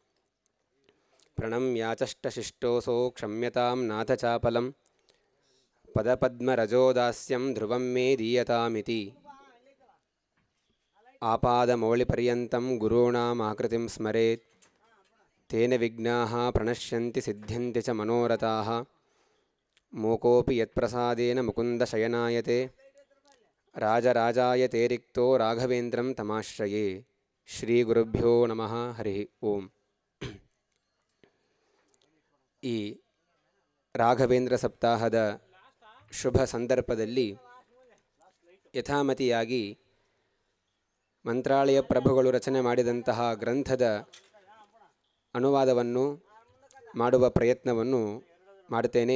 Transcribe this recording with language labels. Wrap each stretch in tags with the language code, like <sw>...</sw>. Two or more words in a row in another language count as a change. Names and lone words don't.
<sa>प्रणम्याचष्टशिष्टोऽसौ क्षम्यतां नाथ चापलं पदपद्मरजोदास्यं ध्रुवं मे दीयतामिति आपादमौलिपर्यन्तं गुरूणाम् आकृतिं स्मरेत् तेन विघ्नाः प्रणश्यन्ति सिद्ध्यन्ति च मनोरथाः मूकोऽपि यत्प्रसादेन मुकुन्दशयनायते राजराजाय ते रिक्तो राघवेन्द्रं तमाश्रये ಶ್ರೀಗುರುಭ್ಯೋ ನಮಃ ಹರಿ ಓಂ.</sa> <kn>ಈ ರಾಘವೇಂದ್ರ ಸಪ್ತಾಹದ ಶುಭ ಸಂದರ್ಭದಲ್ಲಿ ಯಥಾಮತಿಯಾಗಿ ಮಂತ್ರಾಲಯ ಪ್ರಭುಗಳು ರಚನೆ ಮಾಡಿದಂತಹ ಗ್ರಂಥದ ಅನುವಾದವನ್ನು ಮಾಡುವ ಪ್ರಯತ್ನವನ್ನು ಮಾಡುತ್ತೇನೆ.</kn>